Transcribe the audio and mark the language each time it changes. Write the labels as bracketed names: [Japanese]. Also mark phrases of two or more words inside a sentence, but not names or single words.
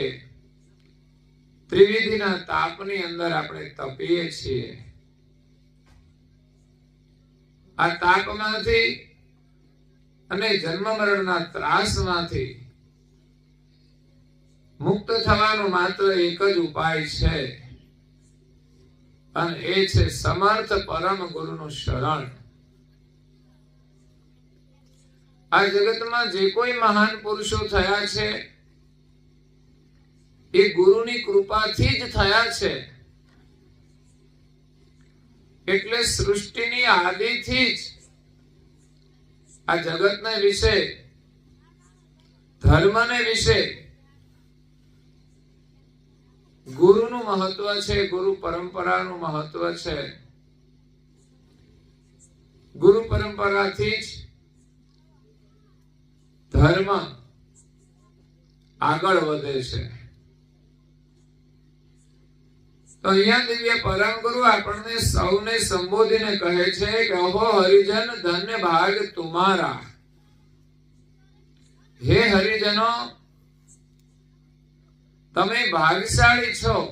[Gujarati] ત્રિવિધિના તાપની અંદર આપણે તપીએ છીએ। આ તાપમાંથી અને જન્મ મરણના ત્રાસમાંથી મુક્ત થવાનો માત્ર એક જ ઉપાય છે અને એ છે સમર્થ પરમ ગુરુનું શરણ। આ જગતમાં જે કોઈ મહાન પુરુષો થયા છે એ ગુરુની કૃપાથી જ થયા છે। એટલે સૃષ્ટિની આદિથી જ આ જગતને વિશે ધર્મને વિશે ગુરુનું મહત્વ છે, ગુરુ પરંપરાનું મહત્વ છે। ગુરુ પરંપરાથી જ ધર્મ આગળ વધે છે। તો અહીંયા દિવ્ય પરમ ગુરુ આપને સૌને સંબોધીને કહે છે કે અહો હરિજન [Hindi] धन्य भाग तुम्हारा। [Gujarati] હે હરિજનો તમે ભાગ્યશાળી છો।